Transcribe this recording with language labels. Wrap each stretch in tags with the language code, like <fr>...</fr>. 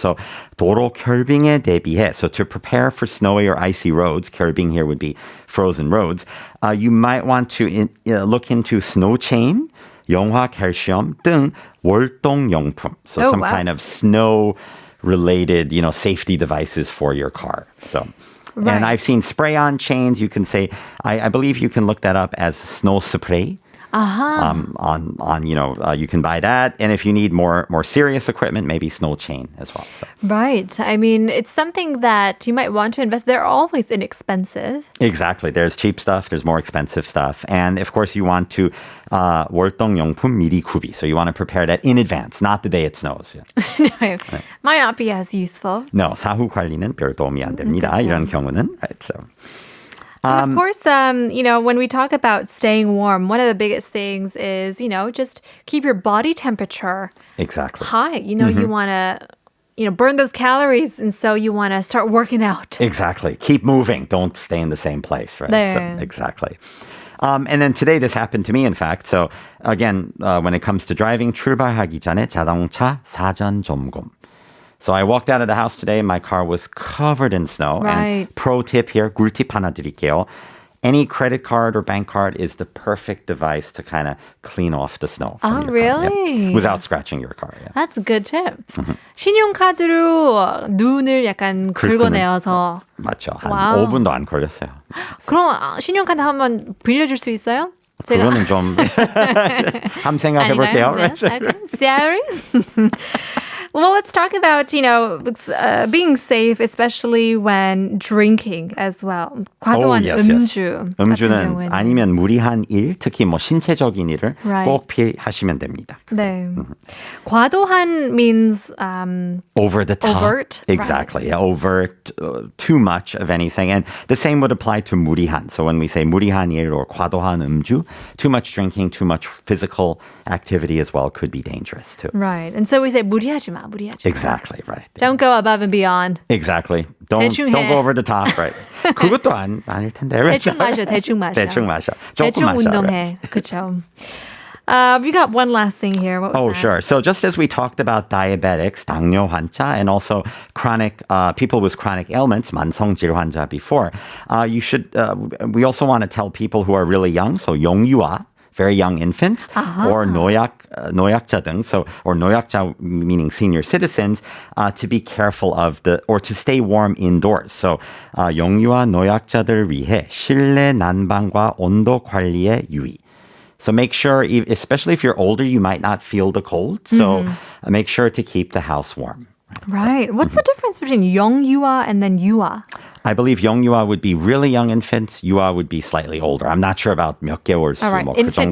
<ko>So, 도로 결빙에 대비해.</ko> <en>So, to prepare for snowy or icy roads, 결빙 here would be frozen roads, you might want to look into snow chain, 영화 calcium</en> <ko>등 월동용품.</ko> <en>So, some wow. kind of snow related, safety devices for your car. So, Right. and I've seen spray-on chains. You can say, I believe you can look that up as snow spray. You can buy that. And if you need more serious equipment, maybe snow chain as well. So. Right. I mean, it's something that you might want to invest. They're always inexpensive. Exactly. There's cheap stuff. There's more expensive stuff. And of course, you want to</en> <ko>월동용품 미리 구비.</ko> <en>So you want to prepare that in advance, not the day it snows. Yeah. No, it might not be as useful.</en> <ko>No, 사후 관리는 별 도움이 안 됩니다. 이런 경우는.</ko> <en>Right, so. And of course, when we talk about staying warm, one of the biggest things is, just keep your body temperature Exactly. high. You want to, burn those calories. And so you want to start working out. Exactly. Keep moving. Don't stay in the same place, right?</en> <ko>네.</ko> <en>So, exactly. And then today this happened to me, in fact. So again, when it comes to driving,</en> <ko>출발하기 전에 자동차 사전 점검.</ko> <en>So I walked out of the house today and my car was covered in snow. Right. And pro tip here,</en> <ko>꿀팁 하나 드릴게요.</ko> <en>Any credit card or bank card is the perfect device to kind of clean off the snow from your car. really? Yeah. Without scratching your car. Yeah. That's a good tip.</en> <ko>신용카드로 눈을 약간 긁어내어서. 맞죠. 한 와우. 5분도 안 걸렸어요. 그럼 신용카드 한번 빌려줄 수 있어요? 그거는 좀 한번 생각해 볼게요.</ko> <en>Yes, okay. Sorry. Well, let's talk about, being safe, especially when drinking as well.</en> <ko>과도한</ko> <en>yes.</en> <ko>음주 같은 음주는 경우에는. 아니면 무리한 일, 특히 신체적인 일을 Right. 꼭 피하시면 됩니다. 네. 과도한</ko> <en>means Over the top. overt. Exactly. Yeah, overt, too much of anything. And the same would apply to 무리한. So when we say</en> <ko>무리한 일</ko> <en>or</en> <ko>과도한 음주,</ko> <en>too much drinking, too much physical activity as well could be dangerous too. Right. And so we say</en> <ko>무리하지 마.</ko> <en>Exactly, right. Don't go above and beyond. Exactly. Don't</en> <ko>대충 해.</ko> <en>go over the top, right.</en> <ko>그것도 아닐 텐데.</ko> <en>Right?</en> <ko>대충 마셔. 대충 마셔. 대충 마셔. 조금 대충 마셔. 운동해. 그렇죠.</ko> <en>We got one last thing here. What was Oh, that? sure. So just as we talked about diabetics, 당뇨 환자, and also chronic people with chronic ailments,</en> <ko>만성질 환자</ko> <en>before, you should. We also want to tell people who are really young, so 영유아, very young infants, or</en> <ko>노약자 등,</ko> <en>or 노약자 meaning senior citizens, to be careful or to stay warm indoors.</en> <ko>So 영유아 노약자들 위해 실내 난방과 온도 관리에 유의.</ko> <en>So make sure, especially if you're older, you might not feel the cold. So make sure to keep the house warm. Right. What's the difference between 영유아 and then 유아? I believe 영유아 would be really young infants. 유아 would be slightly older. I'm not sure about</en> <ko>몇 개월수.</ko> <en>All right.</en> <ko>뭐</ko> <en>Infant,</en>